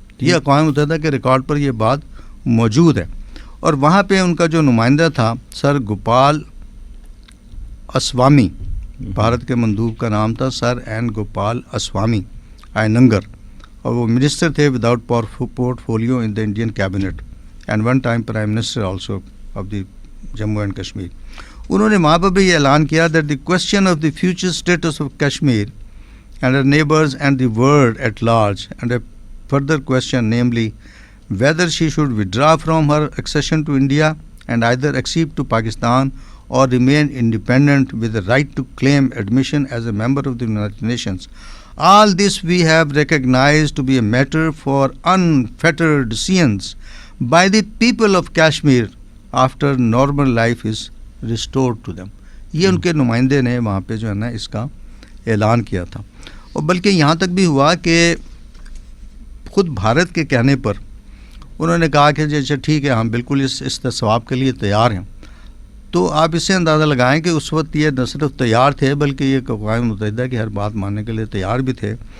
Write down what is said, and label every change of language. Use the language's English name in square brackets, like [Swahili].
[Urdu] یہ اقوام متحدہ کے ریکارڈ پر یہ بات موجود ہے. اور وہاں پہ ان کا جو نمائندہ تھا سر گوپال اسوامی بھارت کے مندوب کا نام تھا سر این گوپال اسوامی آئیننگر, اور وہ منسٹر تھے [English] Without portfolio in the Indian cabinet and one time prime minister also of the Jammu and Kashmir. [Urdu] انہوں نے وہاں پر بھی یہ اعلان کیا [English] That the question of the future status of Kashmir and her neighbors and the world at large, and a further question, namely whether she should withdraw from her accession to India and either accede to Pakistan or remain independent with the right to claim admission as a member of the United Nations. All this we have recognized to be a matter for unfettered decisions by the people of Kashmir after normal life is restored to them. [Urdu] یہ ان کے نمائندے نے وہاں پہ جو ہے نا اس کا اعلان کیا تھا, اور بلکہ یہاں تک بھی ہوا کہ خود بھارت کے کہنے پر انہوں نے کہا کہ اچھا ٹھیک ہے ہم بالکل اس استصواب کے لیے تیار ہیں. تو آپ اس سے اندازہ لگائیں کہ اس وقت یہ نہ صرف تیار تھے بلکہ یہ اقوام متحدہ کی ہر بات ماننے کے لیے تیار بھی تھے.